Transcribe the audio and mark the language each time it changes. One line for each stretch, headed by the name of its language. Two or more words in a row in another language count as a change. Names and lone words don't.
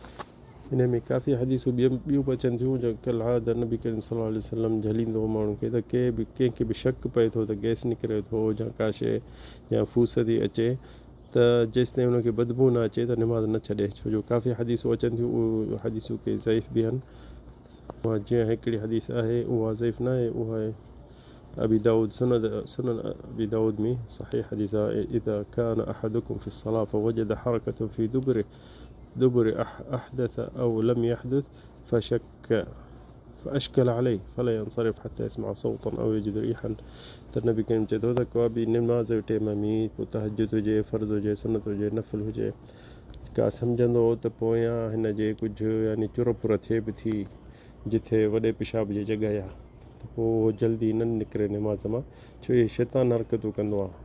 Sindhi: इन में काफ़ी हदीसूं ॿियूं बि अचनि थियूं, जो कल आद नबी करीम सल्लल्लाहु अलैहि वसल्लम झलींदो माण्हू खे, त कंहिंखे बि शक पए थो त गैस निकिरे थो या का शइ या फूस थी अचे, त जेसि ताईं उनखे बदबू न अचे त निमाज़ न छॾे। छो जो काफ़ी हदीसूं अचनि थियूं, उहे हदीसूं के ज़ईफ़ बि आहिनि। उहा जीअं हिकिड़ी हदीस आहे, उहा ज़ईफ़ न आहे, उहा आहे अबी दाऊद सुनन अबी दाऊद में सही हदीस आहे,
Arabic: إذا كان أحدكم في الصلاة فوجد حركة في دبره أحدث أو لم يحدث فأشكل عليه فلا ينصرف حتى يسمع صوتا أو يجد ريحا.
Sindhi: त नबी करीम चए थो त को बि निमाज़ जे टाइम में, पोइ तहज्जुद हुजे, फ़र्ज़ हुजे, सुनत हुजे, नफ़िल हुजे, का सम्झंदो त पोयां हिन जे कुझु यानी चुर पुर थिए बि थी जिथे वॾे पेशाब जी जॻह आहे, त पोइ जल्दी न निकिरे निमाज़ मां, छो इहे शैतान हरकतूं कंदो आहे।